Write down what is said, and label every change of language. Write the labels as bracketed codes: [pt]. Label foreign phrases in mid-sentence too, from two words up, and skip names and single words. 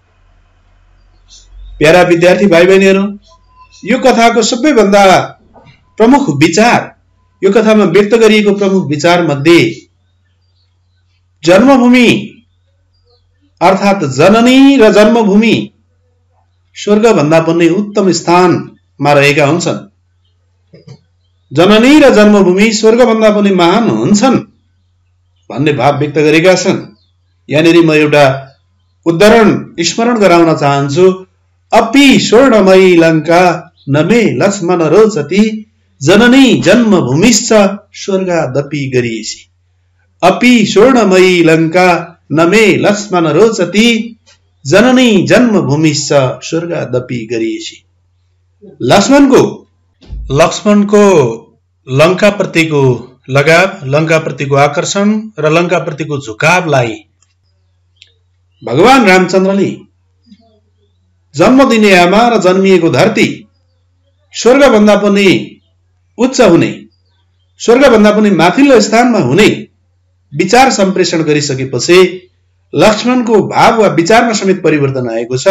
[ne] प्यारा विद्यार्थी भाइ बहिनीहरू, यो कथाको सबैभन्दा प्रमुख विचार, यो कथामा व्यक्त गरिएको प्रमुख विचार मध्ये जन्मभूमि अर्थात जननी र जन्मभूमि स्वर्ग भन्दा पनि उत्तम स्थानमा रहेका हुन्छन्। जननी र जन्मभूमि स्वर्ग भन्दा पनि महान हुन्छन् भन्ने भाव व्यक्त गरेका छन्। यहाँनिर म एउटा उदाहरण स्मरण गराउन चाहन्छु। [sa] अपि स्वर्णमयी लङ्का न मे लक्ष्मण रोचति जननी जन्मभूमिश्च स्वर्गादपि गरिएसी। अपि स्वर्णमयी लङ्का न मे लक्ष्मण रोचति जननी जन्मभूमिश्च स्वर्गादपि गरिएसी। [ne] लक्ष्मणको लङ्काप्रतिको लगाव, लङ्काप्रतिको आकर्षण र लङ्काप्रतिको झुकावलाई भगवान रामचन्द्रले जन्म दिने आमा र जन्मिएको धरती स्वर्गभन्दा पनि उच्च हुने, स्वर्गभन्दा पनि माथिल्लो स्थानमा हुने विचार सम्प्रेषण गरिसकेपछि लक्ष्मणको भाव वा विचारमा समेत परिवर्तन आएको छ।